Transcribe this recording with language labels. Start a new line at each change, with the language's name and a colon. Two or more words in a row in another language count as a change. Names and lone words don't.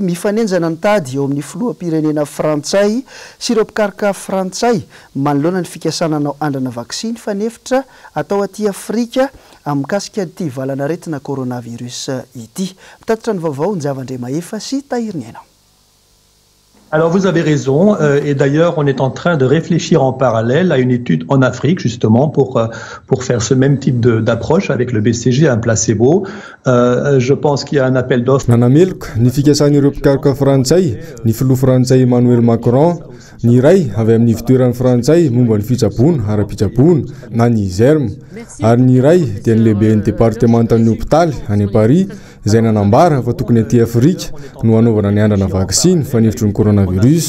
Malagasy: Mifanenjana ny tady eo amin'ny filoham-pirenena frantsay sy ireo mpikaroka frantsay manoloana ny fikasananao andrana vaksiny fanefitra atao aty Afrika amikasika ity valanaretina coronavirus ity. Mitatitra ny vaovao ny Zavandre Mahefa sy Tahiriniana.
French: Alors vous avez raison, et d'ailleurs on est en train de réfléchir en parallèle à une étude en Afrique justement pour faire ce même type d'approche avec le BCG, un placebo. Je pense qu'il y a un appel d'offres.
Malagasy: Nanameloko ny fikasan'ireo mpikaroka frantsay ny filoha frantsay Emmanuel Macron ny iray avy amin'ny fitoeran'ny frantsay momba ny fitsaboana ara-pitsaboana na ny ZERM ary ny iray dia ny lehiben'ny départementan'ny hôpitaly any Paris izay nanambara fa tokony aty Afrika no hanaovana ny andrana vaksiny fanefitry ny coronavirus.